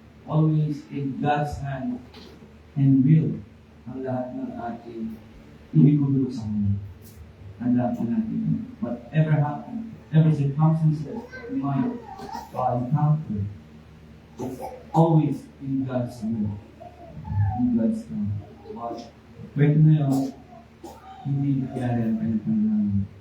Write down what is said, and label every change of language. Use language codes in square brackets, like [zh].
[en] always in God's hand and will [tl] ang lahat ng ating ibigulog sa Kanya. Ang lahat ng ating [en] whatever happens, whatever circumstances we might encounter, it's always in God's will, in God's plan. [tl] But kwento na yun, hindi nangyari ang kanyang panalangin.